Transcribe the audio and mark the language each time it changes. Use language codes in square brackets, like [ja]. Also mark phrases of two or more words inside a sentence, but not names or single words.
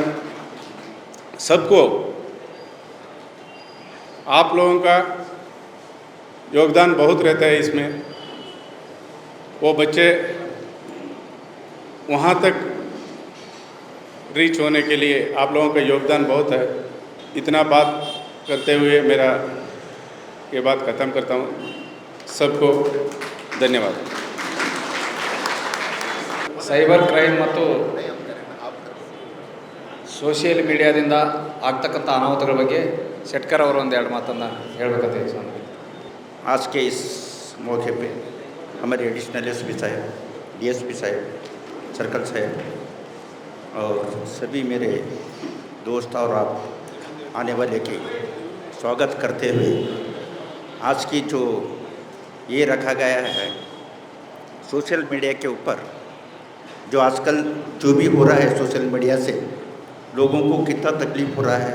[hi] सबको आप लोगों का योगदान बहुत रहता है इसमें। वो बच्चे वहाँ तक रीच होने के लिए आप लोगों का योगदान बहुत है। इतना बात करते हुए मेरा ये बात ख़त्म करता हूँ। [kn] सबको ಧನ್ಯವಾದ। [en] cyber crime [kn] ಮತ್ತು [en] social mediaದಿಂದ [kn] ಆಗ್ತಕ್ಕಂಥ ಅನಾಹುತಗಳ ಬಗ್ಗೆ ಶೆಟ್ಕರ್ ಅವರು ಒಂದೆರಡು ಮಾತನ್ನು ಹೇಳಬೇಕಂತ ಇಚ್ಛೆ। [hi] आज के इस मौके पे हमारे [en] additional SP [hi] साहब, DSP साहब, सर्कल साहब और सभी मेरे दोस्त और आप आने वाले के स्वागत करते हुए आज की जो ये रखा गया है [en] social media [hi] के ऊपर, जो आजकल जो भी हो रहा है [en] social media [hi] से लोगों को कितना तकलीफ़ हो रहा है।